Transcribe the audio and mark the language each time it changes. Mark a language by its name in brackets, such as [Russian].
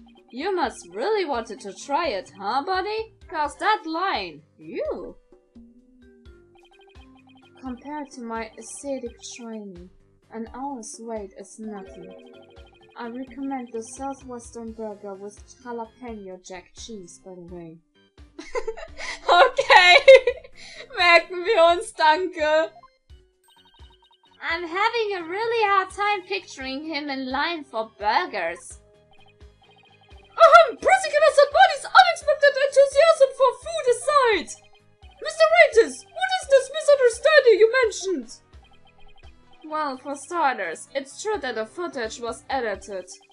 [English] You must really wanted to try it, huh, buddy? 'Cause that line, you... Compared to my ascetic training, an hour's wait is nothing. I recommend the Southwestern burger with jalapeno jack cheese, by the way. [German] Okay, merken wir uns, danke. [English] I'm having a really hard time picturing him in line for burgers. Prosecutor Satmadi's unexpected enthusiasm for food aside! Mr. Ratings, what is this misunderstanding you mentioned? Well, for starters, it's true that the footage was edited.